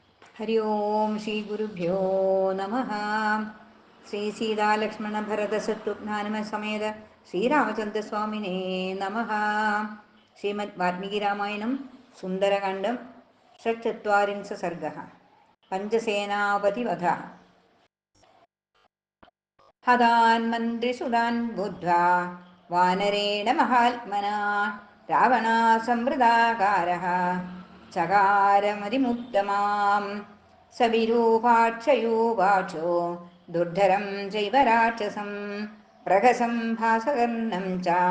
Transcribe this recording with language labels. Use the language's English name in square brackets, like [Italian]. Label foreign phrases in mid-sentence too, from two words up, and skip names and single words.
[Sanskrit] ഹരി ഓം ശ്രീ ഗുരുഭ്യോ നമ. ശ്രീ സീതാലക്ഷ്മണ ഭരത ശത്രുഘ്നാനമ സമേത ശ്രീരാമചന്ദ്രസ്വാമിനേ നമ. ശ്രീമദ് വാൽമീകി രാമായണം സുന്ദരകാണ്ഡം षट्चत्वारिंश सर्गः. पञ्चसेनापतिवधः. हतान् मन्त्रिसुतान् बुद्ध्वा वानरेण महात्मना रावणा संवृदाकारः चकारमतिमुत्तमाम् स विरूपाक्षयूपाक्षो दुर्धरं चैव राक्षसं प्रहसं भासकर्णं च